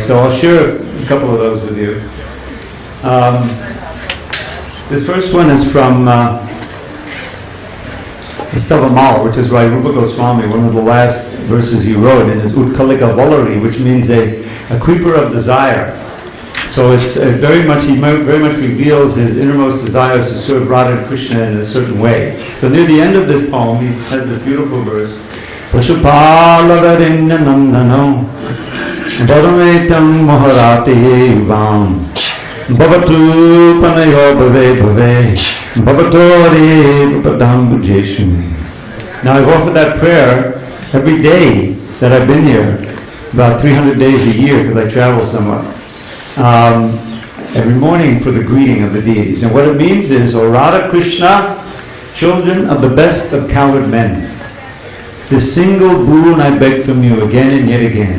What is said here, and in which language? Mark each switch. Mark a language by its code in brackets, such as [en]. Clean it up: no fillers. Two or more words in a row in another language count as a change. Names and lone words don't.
[en] So I'll share a couple of those with you. This first one is from Stavamala, which is by Rupa Goswami, one of the last verses he wrote in his Utkalika Valari, which means a creeper of desire. So it's very much reveals his innermost desires to serve Radha and Krishna in a certain way. So near the end of this poem, he has this beautiful verse. [sa] Pashupala Varinya Nandano Bharametam Maharati Yuvam Bhavatu Panayo Bhave Bhave Bhavatori Padam Bhujeshu. [en] Now I've offered that prayer every day that I've been here, about 300 days a year because I travel somewhat. Every morning for the greeting of the deities. And what it means is, O Radha Krishna, children of the best of coward men, this single boon I beg from you again and yet again.